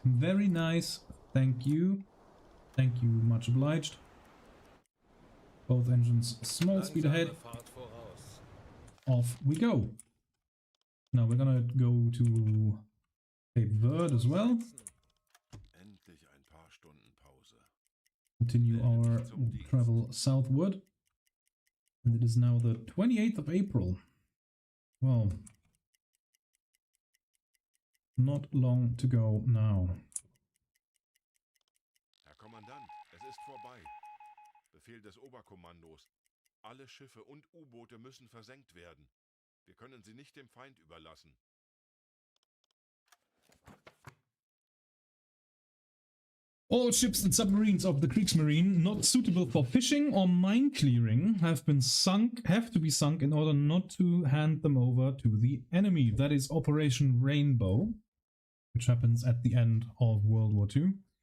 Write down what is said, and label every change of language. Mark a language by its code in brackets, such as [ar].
[en] Very nice, thank you. Thank you, much obliged. Both engines small speed ahead. [de] Langsame Fahrt voraus. [en] Off we go. Now we're gonna go to Cape Verde as well. [de] Endlich ein paar Stunden Pause. [en] Continue our travel southward. And it is now the 28th of April. Well, not long to go now. [de] Herr Kommandant, es ist vorbei. Befehl des Oberkommandos. Alle Schiffe und U-Boote müssen versenkt werden. Wir können sie nicht dem Feind überlassen. [en] All ships and submarines of the Kriegsmarine not suitable for fishing or mine clearing have to be sunk in order not to hand them over to the enemy. That is Operation Rainbow, which happens at the end of World War II.